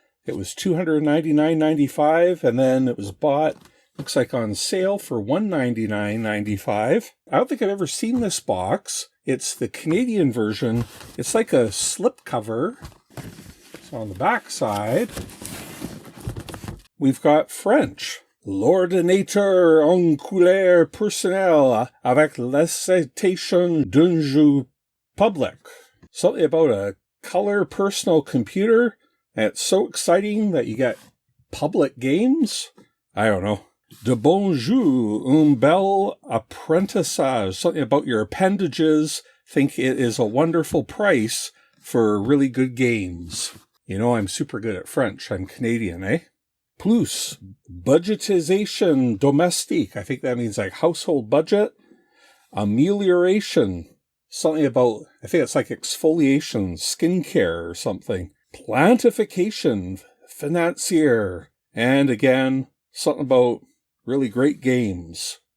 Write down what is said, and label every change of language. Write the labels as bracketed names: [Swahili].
[English] It was $299.95 and then it was bought, looks like on sale for $199.95. I don't think I've ever seen this box. It's the Canadian version. It's like a slip cover. So on the back side, we've got French. [French] L'ordinateur en couleur personnelle avec l'acceptation d'un jeu public. [English] Something about a color personal computer, and it's so exciting that you get public games. I don't know. [French] De bon jeu, un bel apprentissage. [English] Something about your appendages. Think it is a wonderful price for really good games. You know, I'm super good at French. I'm Canadian, eh? [French] Plus, budgetisation domestique. [English] I think that means like household budget. Amelioration. Something about, I think it's like exfoliation, skincare or something. Plantification, financier. And again, something about really great games.